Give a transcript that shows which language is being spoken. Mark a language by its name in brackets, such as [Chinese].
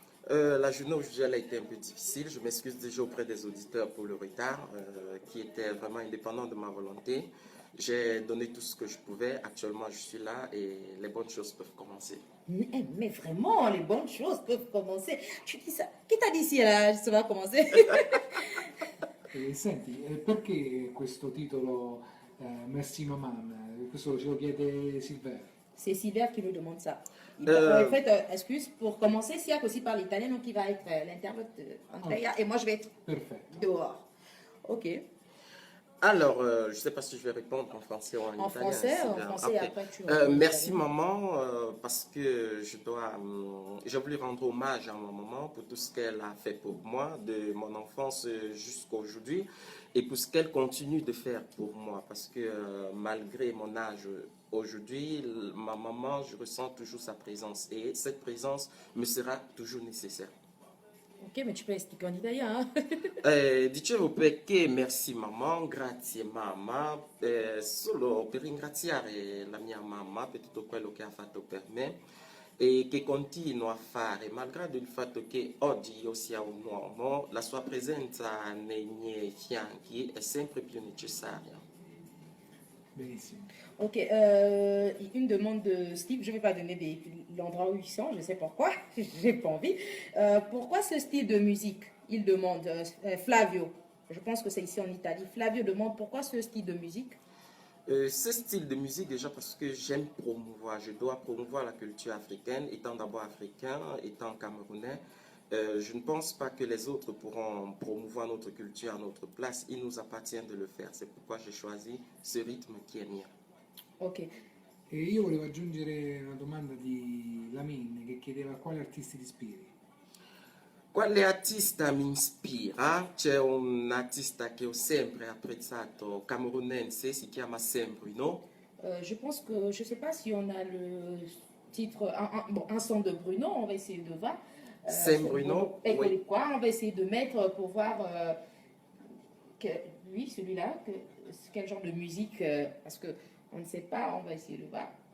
[French] La journée aujourd'hui, elle a été un peu difficile. Je m'excuse déjà auprès des auditeurs pour le retard, qui était vraiment indépendant de ma volonté. J'ai donné tout ce que je pouvais. Actuellement, je suis là et les bonnes choses peuvent commencer. Mais vraiment, les bonnes choses peuvent commencer. Tu dis ça. Qui t'a dit si ça va commencer? [Italian] Senti, perché questo titolo Merci Maman? Questo ce lo chiede Silver. [French] C'est Silver qui nous demande ça. En fait, excuse, pour commencer, Siak aussi parle italien, donc il va être l'interprète d'Andrea et moi je vais être dehors. Ok. Alors, je ne sais pas si je vais répondre en français ou en italien. En français, okay. après tu merci maman, parce que j'ai voulu rendre hommage à ma maman pour tout ce qu'elle a fait pour moi, de mon enfance jusqu'à aujourd'hui, et pour ce qu'elle continue de faire pour moi, parce que malgré mon âge aujourd'hui, ma maman, je ressens toujours sa présence, et cette présence me sera toujours nécessaire. Ok, mais tu peux expliquer en italien. [Italian] Dicevo perché merci mamma, grazie mamma, solo per ringraziare la mia mamma per tutto quello che ha fatto per me e che continua a fare, malgrado il fatto che oggi io sia un uomo, la sua presenza nei miei fianchi è sempre più necessaria. Benissimo. [French] Ok, une demande de Steve, je ne vais pas donner l'endroit où ils sont, je sais pourquoi, j'ai pas envie. Pourquoi ce style de musique? Il demande, Flavio, je pense que c'est ici en Italie. Flavio demande pourquoi ce style de musique? Ce style de musique, déjà parce que j'aime promouvoir, je dois promouvoir la culture africaine, étant d'abord africain, étant camerounais. Je ne pense pas que les autres pourront promouvoir notre culture à notre place, il nous appartient de le faire, c'est pourquoi j'ai choisi ce rythme qui est mien. Ok. [Italian] E io volevo aggiungere una domanda di Lamin che chiedeva quali artisti ti ispiri. Quale artista mi ispira? C'è un artista che ho sempre apprezzato, camerunense, si chiama Sam Bruno. [French] Je pense que, je ne sais pas si on a le titre, un son de Bruno, on va essayer de voir. Sam Bruno, oui. Quoi, on va essayer de mettre pour voir lui, celui-là, quel genre de musique, parce que on ne sait pas, on va essayer de voir.